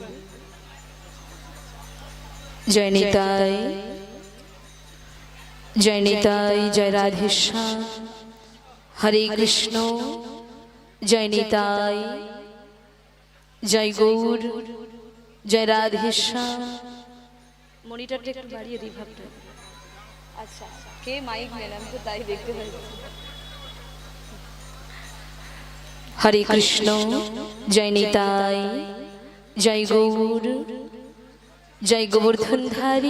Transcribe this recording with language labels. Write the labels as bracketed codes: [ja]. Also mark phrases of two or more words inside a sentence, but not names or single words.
[hi] जय निताई, जय निताई, जय राधेश्याम। हरे कृष्ण। जय निताई, जय गौर, जय राधेश्याम। [bn] মনিটরটা একটু বাড়িয়ে দিই ভাবটা। আচ্ছা, কে মাইক নেন? আমি তো তাই দেখতে পাচ্ছি। हरे कृष्ण। [hi] जय निताई, जय गौर, जय गोवर्धनधारी।